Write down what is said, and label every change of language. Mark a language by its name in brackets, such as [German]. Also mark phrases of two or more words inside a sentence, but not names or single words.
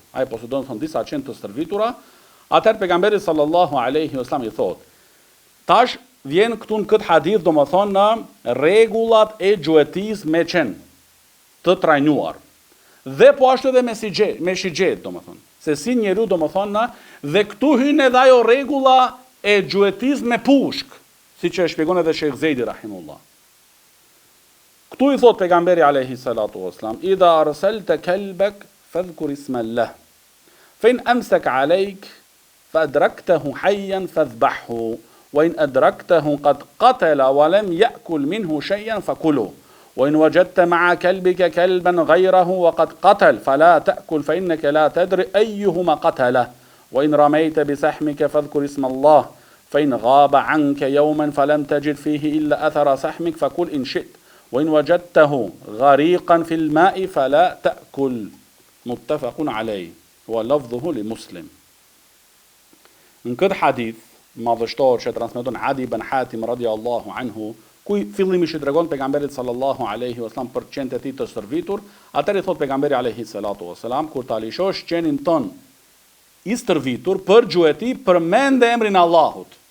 [Albanian] Ai posëdon thon disa qenë të stërvitura, atëherë pejgamberi [Arabic] صلى الله عليه وسلم [Albanian] i thot: tash vjen këtu në këtë hadith domethënë në rregullat e gjuetisë me qenë të trajnuar. Dhe po ashtu edhe me shigjet domethënë. Se si njeriu domethënë dhe këtu hyn edhe ajo rregulla e gjuetis me pushk, si që e shpjegon edhe Sheikh Zejdi rahimullah. Këtu i thot pejgamberi [Arabic] عليه الصلاة والسلام إذا أرسلت كلبك فاذكر اسم الله فإن أمسك عليك فأدركته حيا فاذبحه وإن أدركته قد قتل ولم يأكل منه شيئا فكله وإن وجدت مع كلبك كلبا غيره وقد قتل فلا تأكل فإنك لا تدري أيهما قتل. وإن رميت بسحمك فاذكر اسم الله فإن غاب عنك يوما فلم تجد فيه إلا أثر سحمك فكل إن شئت وإن وجدته غريقا في الماء فلا تأكل. متفق عليه ولفظه لمسلم. [Albanian] Në këtë hadith madhështor që transmeton Adi ibn Hatim [Arabic] رضي الله عنه, [Albanian] ku fillimisht i tregon pejgamberit [Arabic] صلى الله عليه وسلم [Albanian] për qenë të tij të stërvitur, atëherë thot pejgamberi [Arabic] عليه الصلاة والسلام: [Albanian] kur ta lishosh qenin ton i stërvitur për gjueti, përmend emrin Allahut.